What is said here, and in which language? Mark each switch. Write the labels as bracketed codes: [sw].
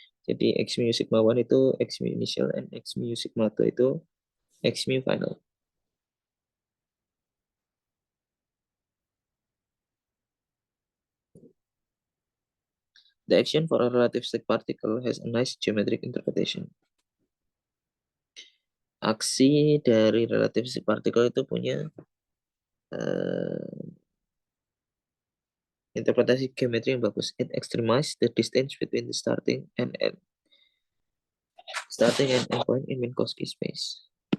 [id] Jadi x mu sigma 1 itu x mu initial and x mu sigma 2 itu x mu final. [en] The action for a relativistic particle has a nice geometric interpretation. [id] Aksi dari relativistic particle itu punya interpretasi geometri yang bagus. [en] It extremizes the distance between the starting and end point in Minkowski space.